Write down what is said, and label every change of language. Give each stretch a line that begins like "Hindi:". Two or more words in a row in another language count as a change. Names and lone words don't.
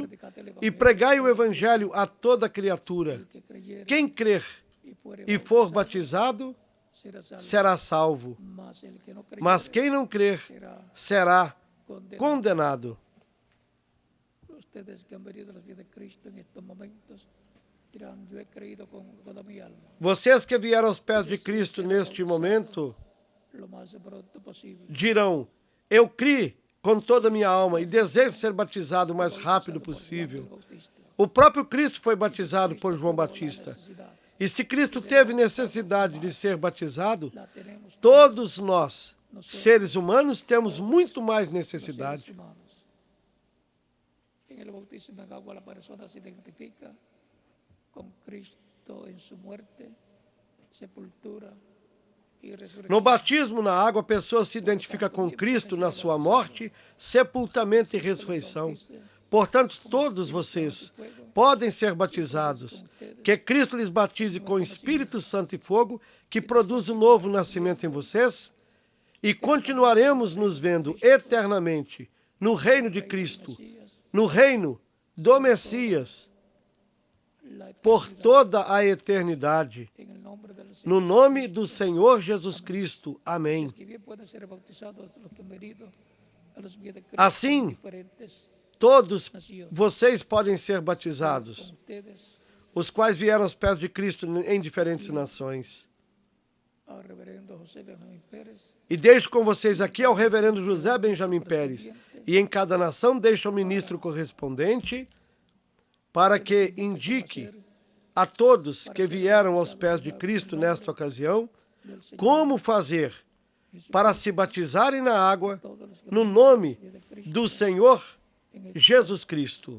Spanish: predicad el
Portuguese: e
Spanish: evangelio,
Portuguese: pregai o Evangelho a toda criatura.
Spanish: que creyere
Portuguese: Quem crer
Spanish: y fuere
Portuguese: e for batizado,
Spanish: será salvo,
Portuguese: será salvo.
Spanish: mas el que no creyere
Portuguese: Mas quem não crer
Spanish: será
Portuguese: será
Spanish: condenado.
Portuguese: condenado.
Spanish: Ustedes que han venido a los pies de Cristo en estos momentos dirán, yo he creído con toda mi alma,
Portuguese: Vocês que vieram aos pés de Cristo neste momento
Spanish: lo más pronto posible.
Portuguese: dirão, eu criei com toda a minha alma e desejo ser batizado o mais rápido possível.
Spanish: El Bautista,
Portuguese: O próprio Cristo foi batizado por João Batista.
Spanish: necesidad,
Portuguese: E se Cristo teve necessidade de ser batizado,
Spanish: la tenemos
Portuguese: todos nós, seres humanos, temos muito mais necessidade.
Spanish: seres humanos. En el bautismo en agua la persona se identifica con Cristo en su muerte, sepultura y resurrección.
Portuguese: No batismo na água, a pessoa se identifica com Cristo na sua morte, sepultamento e ressurreição. Portanto, todos vocês podem ser batizados. Que Cristo lhes batize com Espírito Santo e fogo, que produz um novo nascimento em vocês, e continuaremos nos vendo eternamente no reino de Cristo, no reino do Messias
Spanish: la por eternidad,
Portuguese: toda a eternidade.
Spanish: en el nombre del Señor.
Portuguese: No nome do Senhor Jesus Cristo. Amém.
Spanish: Que bien pueden ser bautizados los que han venido a los pies de Cristo
Portuguese: Assim,
Spanish: en diferentes
Portuguese: Todos
Spanish: naciones.
Portuguese: vocês podem ser
Spanish: Con
Portuguese: batizados,
Spanish: ustedes,
Portuguese: os quais vieram aos pés de Cristo em diferentes nações.
Spanish: al reverendo José Benjamín Pérez,
Portuguese: E deixo com vocês aqui ao reverendo José Benjamin Pérez. E em cada nação deixa o ministro correspondente para que indique a todos que vieram aos pés de Cristo nesta ocasião
Spanish: del Señor,
Portuguese: como fazer para se batizarem na água
Spanish: todos los que no han
Portuguese: nome
Spanish: venido a los pies de Cristo
Portuguese: do Senhor
Spanish: en esta
Portuguese: Jesus Cristo.